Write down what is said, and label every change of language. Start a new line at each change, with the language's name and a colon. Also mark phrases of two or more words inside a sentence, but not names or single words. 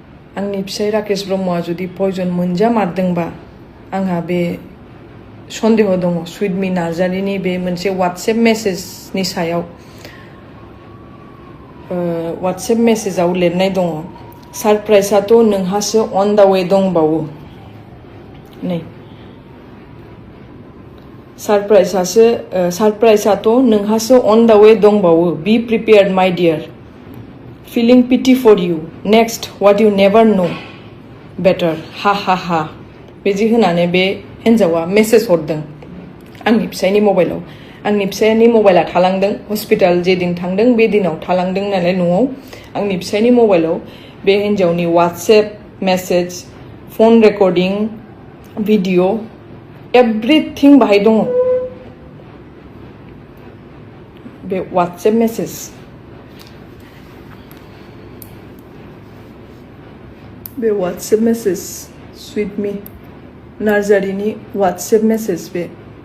Bodo: आंनि फिसाय राकेश ब्रह्मआ जुदि पयजन मोनजामारदोंबा आंहा बे सन्देह दङ सुइटमी नार्जारिनि बे मोनसे वाट्सएप मेसेजनि सायाव वाट्सएप मेसेजाव लिरनाय दङ सारप्राइजआथ' नोंहासो
English: on the way
Bodo: दंबावो नै सारप्राइजआथ' नोंहासो
English: on the way
Bodo: दंबावो
English: be prepared my dear feeling pity for you next what you never know better ha ha ha
Bodo: बिदि होनानै बे हिन्जावा मेसेज हरदों आंनि फिसायनि मबाइलाव आंनि फिसायनि मबाइला थालांदों हस्पिटाल जे दिन थांदों बे दिनाव थालांदों नालाय न'आव आंनि फिसायनि मबाइलाव बे हिन्जावनि वाट्सएप मेसेज
English: phone recording video everything
Bodo: बाहाय दङ बे वाट्सएप मेसेज बे वाट्सएप मेसेज सुइटमी नार्जारिनि वाट्सएप मेसेज बे